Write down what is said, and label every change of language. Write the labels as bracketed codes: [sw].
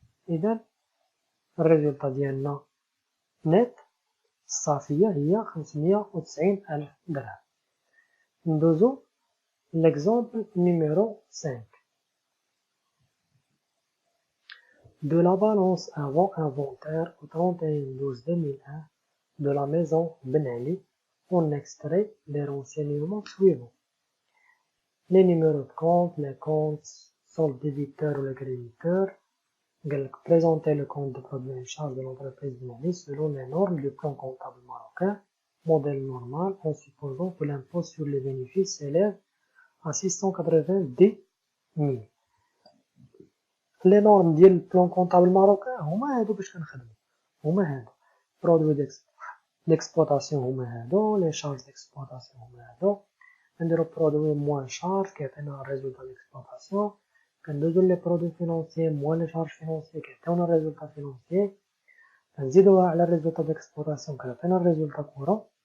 [ar] اذا الريزولطا ديالنا نت الصافية هي 590,000 درهم. [fr] ندوزو l'exemple numéro 5. De la balance avant inventaire au 31/12/2001 de la maison Ben Ali, on extrait les renseignements suivants. Les numéros de compte, les comptes, solde débiteur ou le créditeur. Présenter le compte de produit en charge de l'entreprise Ben Ali selon les normes du plan comptable marocain, modèle normal, en supposant que l'impôt sur les bénéfices s'élève à 690,000. [ar] لي نورم ديال البلان كونطابل ماروكان هما هادو باش كنخدمو، هما هادو برودوي ديكسبلوطاسيون هما هادو، لي شارج ديكسبلوطاسيون هما هادو. نديرو برودوي موان شارج كيعطينا الريزولطا ديكسبلوطاسيون، كندوزو لي برودوي فينونسيي موان لي شارج فينونسيي كيعطيونا الريزولطا فينونسيي، كنزيدوها على الريزولطا ديكسبلوطاسيون كيعطينا الريزولطا كورون.